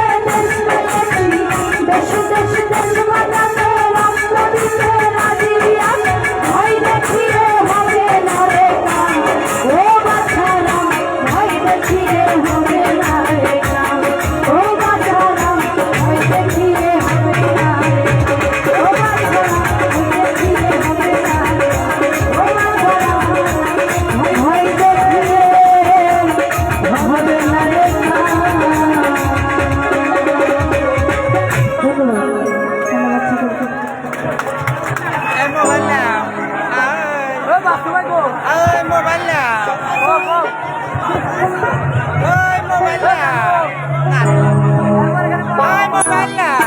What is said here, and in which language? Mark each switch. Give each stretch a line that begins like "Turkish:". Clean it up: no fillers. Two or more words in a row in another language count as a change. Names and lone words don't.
Bangla: দেশ পেয়েছি দেশ দেশ দেশ বানাতে রাস্তা দিতে রাজি আছি ভয় দেখিয়ে হবে না রে কাম ও বাছারাম ভয় দেখিয়ে হবে না রে কাম ও বাছারাম ভয় দেখিয়ে হবে না রে ও বাছারাম ভয় দেখিয়ে হবে না রে ও বাছারাম ভয় দেখিয়ে হবে না রে
Vietnamese: Em mua bánh nào? Ơi bà tụi cô. Ơi mua bánh nào? Cô. Ơi mua bánh nào? Ơi mua bánh nào?